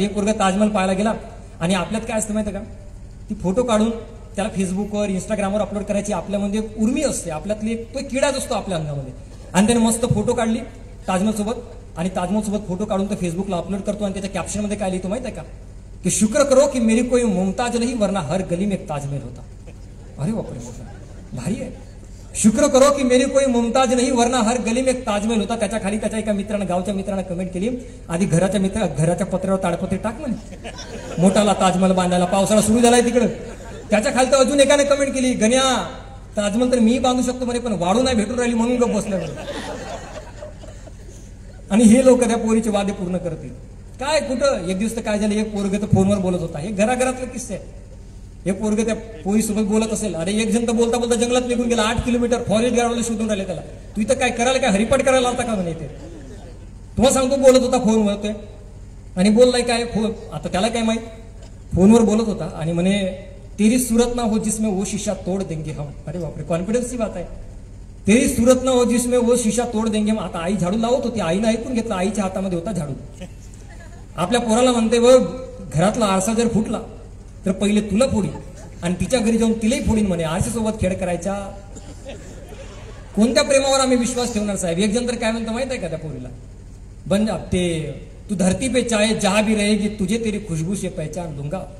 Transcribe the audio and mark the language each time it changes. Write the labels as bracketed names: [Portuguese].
[Marathi] एक पोरगा ताजमहल पाहायला गेला आणि आपल्यात काय असतं माहिती आहे का, ती फोटो काढून त्याला फेसबुकवर, इंस्टाग्रामवर अपलोड करायची आपल्यामध्ये उर्मी असते. आपल्यातली तो किडाच असतो आपल्या अंगामध्ये. आणि त्याने मस्त फोटो काढली ताजमहल सोबत, आणि ताजमहल सोबत फोटो काढून तो फेसबुकला अपलोड करतो. आणि त्याच्या कॅप्शनमध्ये काय लिहितो माहिती आहे का, की [Hindi] शुक्र करो की मेरी कोई मुमताज नाही, वरना हर गली में एक ताजमहल होता. [Marathi] अरे बापरे, भारी आहे. [Hindi] शुक्र करो की मेरी कोई मुमताज नाही, वरना हर गली में एक ताजमहल होता. [Marathi] त्याच्या खाली त्याच्या एका मित्रानं, गावच्या मित्रानं कमेंट केली, आधी घराच्या पत्र्यावर ताडपत्री टाक म्हणे, मोठाला ताजमहल बांधायला. पावसाळा सुरू झालाय तिकडं. त्याच्या खाली तर अजून एकाने कमेंट केली, गण्या ताजमहल तर मी बांधू शकतो म्हणे, पण वाढू नाही भेटून राहिली म्हणून गप बसल्या. आणि हे लोक त्या पोरीचे वादे पूर्ण करतील काय? कुठं? एक दिवस तर काय झालं, एक पोरग तर फोनवर बोलत होता. हे घराघरातले किस्से आहे. हे पोरग त्या पोरीसोबत बोलत असेल, अरे एक जण तर बोलता बोलता जंगलात निघून गेला. 8 किलोमीटर फॉरेस्ट गार्डवाले शोधून राहिले त्याला. तू इथं काय करायला, काय हरिपाठ करायला आलता का म्हणे इथे? तुम्हाला सांगतो, बोलत होता फोनवर ते. आणि बोललाय काय फोन, आता त्याला काय माहित, फोनवर बोलत होता आणि म्हणे, [Hindi] तेरी सूरत ना हो जिसमें वो शीशा तोड देंगे हम. [Marathi] अरे बापरे, कॉन्फिडन्सची बात आहे. [Hindi] तेरी सूरत ना हो जिसमें वो शीशा तोड देंगे हम. [Marathi] आता आई झाडू लावत होती, आईनं ऐकून घेतलं, आईच्या हातामध्ये होता झाडू. आपल्या पोराला म्हणते, बघ घरातला आरसा जर फुटला तर पहिले तुला फोडीन आणि तिच्या घरी जाऊन तिलाही फोडीन म्हणे. आरशासोबत खेळ करायचा. कोणत्या प्रेमावर आम्ही विश्वास ठेवणार साहेब? एक जण तर काय म्हणतो माहित आहे का त्या पोरीला, [Hindi] बन ते तू धरती पे चाहे जहां भी रहेगी, तुझे तेरी खुशबू से पहचान दूंगा.